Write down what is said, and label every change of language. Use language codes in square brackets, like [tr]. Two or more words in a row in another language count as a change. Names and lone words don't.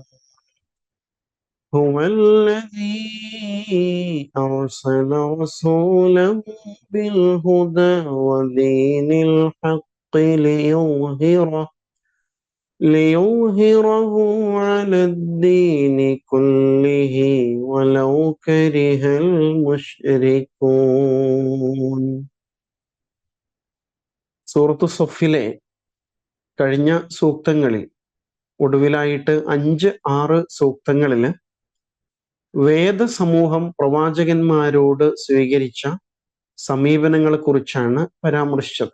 [ar] هو الذي أرسل رسوله بالهدى ودين الحق ليظهره على الدين كله ولو كره المشركون. [ml] സൂറത്തു സഫിലെ കഴിഞ്ഞ സൂക്തങ്ങളിൽ ഒടുവിലായിട്ട് 5-6 സൂക്തങ്ങളിൽ വേദസമൂഹം പ്രവാചകന്മാരോട് സ്വീകരിച്ച സമീപനങ്ങളെ കുറിച്ചാണ് പരാമർശിച്ചത്.